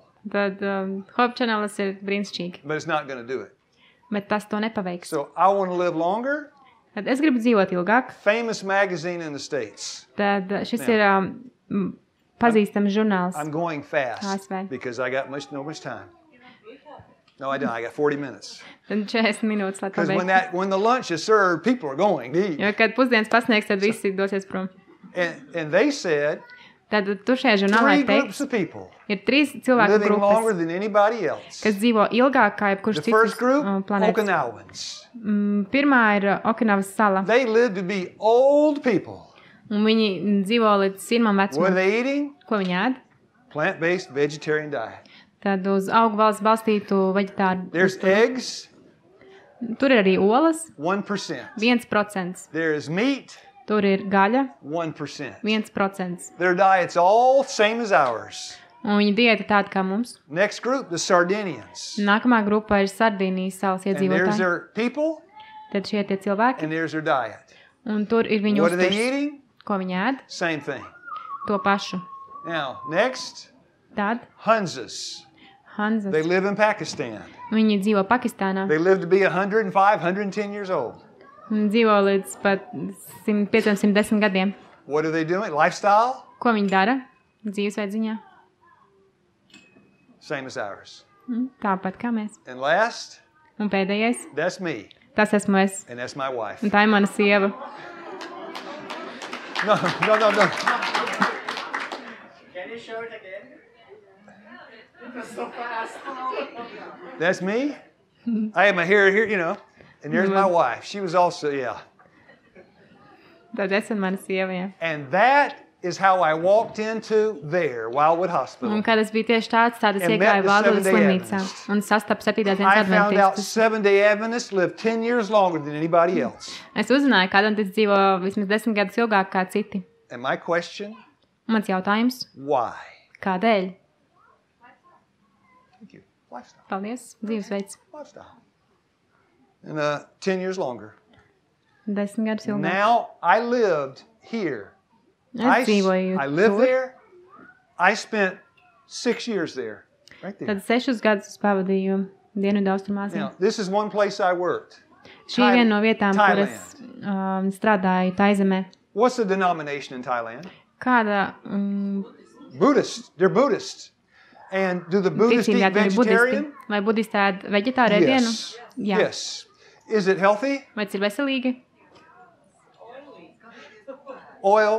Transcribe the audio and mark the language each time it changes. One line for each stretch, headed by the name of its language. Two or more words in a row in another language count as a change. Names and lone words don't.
Latvian: Tad Hope Channelis ir brīnišķīgi,
English: But it's not going to do it.
Latvian: bet tas to nepaveiks.
English: So I want to live longer.
Latvian: Tad es gribu dzīvot ilgāk.
English: Famous magazine in the States.
Latvian: Tad šis ir pazīstams žurnāls.
English: I'm going fast
Latvian: ASV.
English: because I got no much time. No, I don't. I got 40 minutes.
Latvian: Tad 40 minūtes, lai
English: Because
Latvian: pabeigtu.
English: when the lunch is served, people are going to eat.
Latvian: Jo, kad pusdienas pasniegs, tad visi dosies prom.
English: And they said
Latvian: Tad tur šajā žurnālā 3 ir
English: groups
Latvian: teikts,
English: of people
Latvian: ir 3 cilvēku
English: living longer
Latvian: grupas,
English: than anybody else.
Latvian: kas dzīvo ilgāk kā jebkurš
English: The
Latvian: cits
English: first group,
Latvian: planētas.
English: Okinawans.
Latvian: Pirmā ir Okinavas sala,
English: They live to be old people.
Latvian: un viņi dzīvo līdz sirmam
English: What are
Latvian: vecumam.
English: they eating?
Latvian: Ko viņi ēd?
English: Plant-based vegetarian diet.
Latvian: Tad uz augu valsts balstītu veģetāru.
English: There's eggs,
Latvian: Tur ir arī olas,
English: 1%.
Latvian: 1%.
English: There is meat,
Latvian: Tur ir gaļa,
English: 1%.
Latvian: 1%.
English: Their diet's all same as ours.
Latvian: Un viņa diēta tāda kā mums.
English: Next group, the Sardinians.
Latvian: Nākamā grupa ir Sardīnijas salas
English: And there's
Latvian: iedzīvotāji.
English: their people,
Latvian: Tad šie tie cilvēki,
English: and there's their diet.
Latvian: un tur ir viņu
English: What are they
Latvian: uzturs.
English: eating?
Latvian: Ko viņi ēd?
English: Same thing.
Latvian: To pašu.
English: Now, next,
Latvian: Tad
English: Hunzas.
Latvian: Hanzas.
English: They live in Pakistan.
Latvian: Viņi dzīvo Pakistānā.
English: They live to be 105, 110 years old.
Latvian: Viņi dzīvo līdz pat 105-110 gadiem.
English: What are they doing? Lifestyle?
Latvian: Ko viņi dara? Dzīvesveid ziņā.
English: Same as ours.
Latvian: Tāpat kā mēs.
English: And last,
Latvian: Un pēdējais,
English: that's me,
Latvian: tas esmu es.
English: and that's my wife.
Latvian: Un tā ir mana sieva.
English: No. Can you show it again? It was so fast. That's me. I have my hair here, and there's my wife. She was also,
Latvian: Tad es un mana sieva, jā.
English: And that is how I walked into there, Wildwood Hospital.
Latvian: Un kad es biju tieši tāds, tad es
English: And
Latvian: iegāju
English: met the
Latvian: Valdūdas
English: Seventh-day
Latvian: slimnīcā
English: Adventists.
Latvian: un sastapu 7. dienas
English: I found out
Latvian: adventistus.
English: Seventh-day Adventists live 10 years longer than anybody else.
Latvian: Es uzzināju, ka adventisti dzīvo vismaz 10 gadus ilgāk kā citi.
English: And my question,
Latvian: Mans jautājums,
English: why?
Latvian: kādēļ?
English: Thank you. Lifestyle.
Latvian: Paldies, dzīvesveids.
English: Lifestyle. And 10 years longer.
Latvian: 10 gadus ilgāk.
English: Now, I lived here. I
Latvian: Es dzīvoju
English: lived
Latvian: tur.
English: there. I spent 6 years there. Right there.
Latvian: Tad 6 gadus es pavadīju Dienvidaustrumāzijā.
English: Now, this is one place I worked.
Latvian: Šī ir viena no vietām, kur
English: Thailand.
Latvian: es strādāju Taizemē.
English: What's the denomination in Thailand?
Latvian: Kāda
English: Buddhists. They're Buddhists. And do the Buddhists
Latvian: ticība
English: eat
Latvian: ir budisti?
English: vegetarian?
Latvian: Vai budisti ēd veģetāru ēdienu?
English: Yes.
Latvian: Jā.
English: Yes. Is it healthy?
Latvian: Vai tas ir veselīgi?
English: Oil,